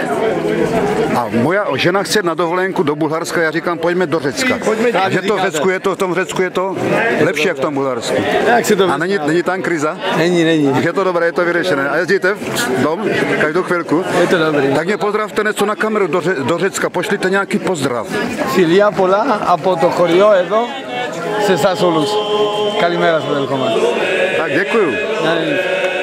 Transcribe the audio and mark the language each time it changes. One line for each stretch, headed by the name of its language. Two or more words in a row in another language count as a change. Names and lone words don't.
Slovak: A moja žena chce na dovolenku do Bulharska,
Czech: já říkám, pojďme do Řecka. A že to v Řecku je to, v tom Řecku je to lepší jak v tom Bulharsku. Jak si to A není tam kriza? Není. Je to dobré, je to vyřešené. A jezdíte v dom každou chvilku? Je to dobrý. Tak mě pozdravte něco na kameru do Řecka, pošlite nějaký pozdrav.
Greek: Φιλιά πολλά από το χωριό εδώ σε εσάς όλους. Καλημέρα σας, welcome.
Czech: Tak děkuju.